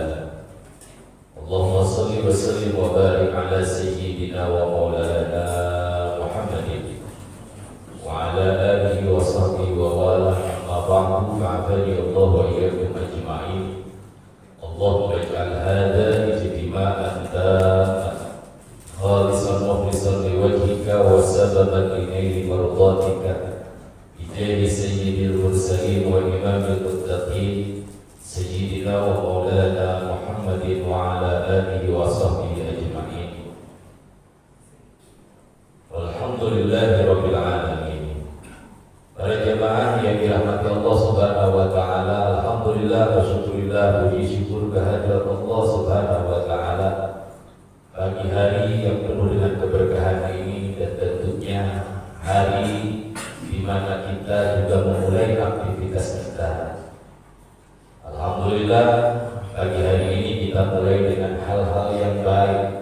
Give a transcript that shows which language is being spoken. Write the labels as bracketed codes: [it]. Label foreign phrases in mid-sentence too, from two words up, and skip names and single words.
[ar] اللهم صل وسلم وبارك على سيدنا ومولانا محمد وعلى آله وصحبه وولا. بعد فعافاني الله وإياكم أجمعين. اللهم اجعل هذا اجتماعا تاما خالصا مخلصا لوجهك وسببا لنيل مرضاتك بجاه سيد المرسلين وإمام المتقين سيدنا ومولانا محمد وعلى آله وصحبه أجمعين. الحمد لله رب العالمين. [id] Para jemaah yang dirahmati [ar] الله سبحانه وتعالى, الحمد لله والشكر لله, [id] puji syukur kehadirat [ar] الله سبحانه وتعالى. [id] Pagi hari yang penuh dengan keberkahan ini dan tentunya hari di mana kita juga memulai aktivitas kita. Alhamdulillah, pagi hari ini kita mulai dengan hal-hal yang baik.